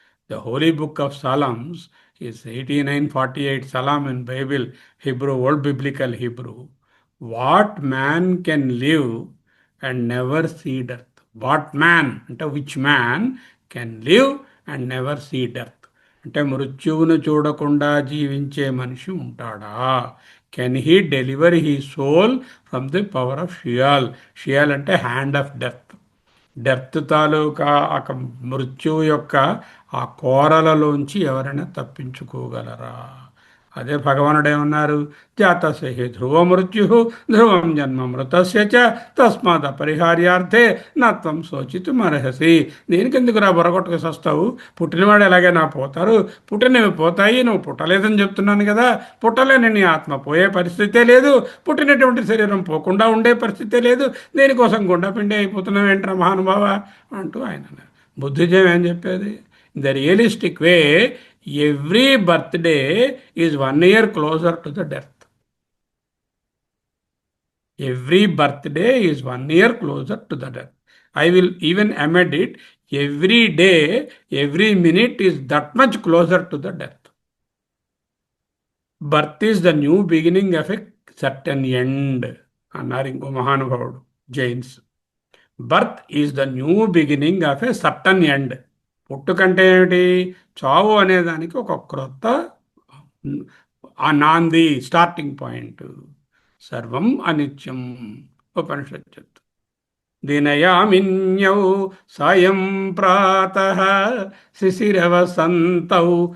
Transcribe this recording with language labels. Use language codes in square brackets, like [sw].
[en] The holy book of Psalms is 89:48 Psalm in Bible, Hebrew, old biblical Hebrew. What man can live and never see death? What man అంటే which man can live and never see death? [te] అంటే మృత్యువును చూడకుండా జీవించే మనిషి ఉంటాడా? [en] Can he deliver he soul from the power of Sheol? [te] షియాల్ అంటే [en] Hand of death. [te] Death తాలూకా మృత్యువు యొక్క ఆ కోరలలోంచి ఎవరైనా తప్పించుకోగలరా? అదే భగవానుడు ఏమన్నారు, [sa] జాతస్య హి ధ్రువ మృత్యు ధ్రువం జన్మ మృతస్య చ తస్మాత్ అపరిహార్యార్థే నత్వం శోచితుమర్హసి. [te] దీనికెందుకు రా బొరగొట్టుకు వస్తావు? పుట్టినవాడు ఎలాగైనా పోతారు, పుట్టినవి పోతాయి, నువ్వు పుట్టలేదని చెప్తున్నాను కదా. పుట్టలేని నీ ఆత్మ పోయే పరిస్థితే లేదు, పుట్టినటువంటి శరీరం పోకుండా ఉండే పరిస్థితే లేదు. దేనికోసం గుండెపిండి అయిపోతున్నావు ఏంట్రా మహానుభావ అంటూ ఆయన బుద్ధిజం ఏం చెప్పేది. [en] The realistic way, every birthday is 1 year closer to the death. Every birthday is 1 year closer to the death. I will even amend it. Every day, every minute is that much closer to the death. Birth is the new beginning of a certain end. [te] అన్నారు ఇంకో మహానుభావుడు, Jains. [en] Birth is the new beginning of a certain end. [te] పుట్టుకంటే ఏమిటి? చావు అనేదానికి ఒక క్రొత్త ఆ నాంది, స్టార్టింగ్ పాయింట్. సర్వం అనిత్యం ఉపనిషత్ చెప్తుంది. [sa] దినయామిన్యౌ సాయం ప్రాతః శిశిరవసంతౌ